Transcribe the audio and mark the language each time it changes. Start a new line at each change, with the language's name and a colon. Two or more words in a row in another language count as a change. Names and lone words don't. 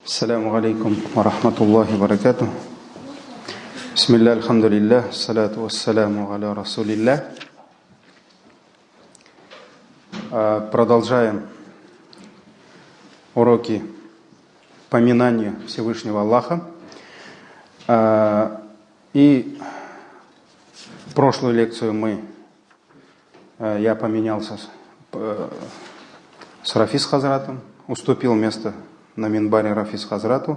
Arabic: السلام عليكم ورحمة الله وبركاته. بسم الله، الحمد لله، الصلاة والسلام على رسول الله.
Russian: Продолжаем уроки поминания Всевышнего Аллаха. И прошлую лекцию я поменялся с Рафис Хазратом, уступил место на минбаре Рафис Хазрату.